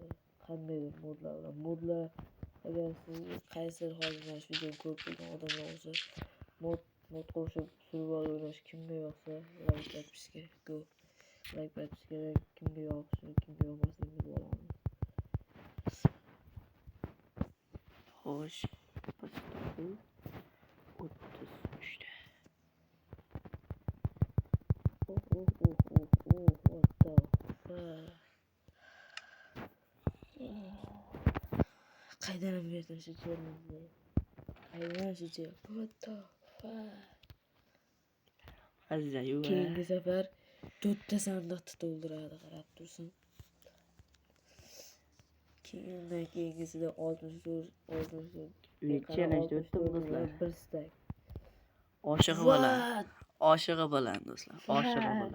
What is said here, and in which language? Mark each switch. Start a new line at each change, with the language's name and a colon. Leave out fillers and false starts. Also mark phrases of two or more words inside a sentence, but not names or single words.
Uzbek: Qandaydir modlar bilan. Modlar agar siz qaysidir hozir mana shu videoni ko'rib turgan odamlar bo'lsa, mod qo'shib survival o'ynash kimga yoqsa, like подписка go. Like подписка kimga yoqishi, kimga yoqmasligini bilib olamiz. Xo'sh, pochtaku 33 ta.
English: What the fuck?
Uzbek: Qaydan berdim shu challenge? Qaydan shu challenge?
English: What the fuck?
Uzbek: Azizayu. Keyingi safar 4 ta sandiqni to'ldiradi, qarab tursin. Keyingisida 64 challenge o'tdi do'stlar. Bir stack. Oshig'i bilan do'stlar, oshig'i bilan.